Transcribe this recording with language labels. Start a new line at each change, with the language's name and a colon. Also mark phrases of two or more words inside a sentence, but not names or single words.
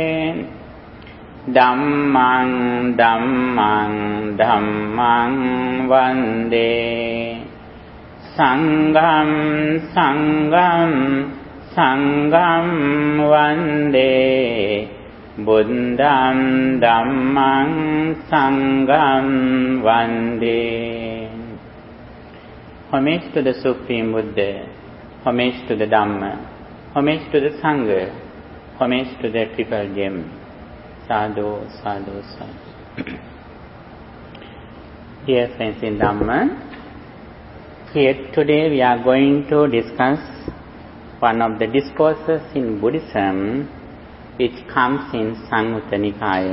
Pali: Dhammang, dhammang, dhammang vande. Sangham, sangham, sangham vande. Buddham, dhammang, sangham vande.
English: Homage to the Supreme Buddha, homage to the Dhamma, homage to the Sangha, homage to the Triple Gem.
Pali: Sadhu, sadhu, sadhu.
English: Dear friends in Dhamma, here today we are going to discuss one of the discourses in Buddhism which comes in Samyutta Nikaya.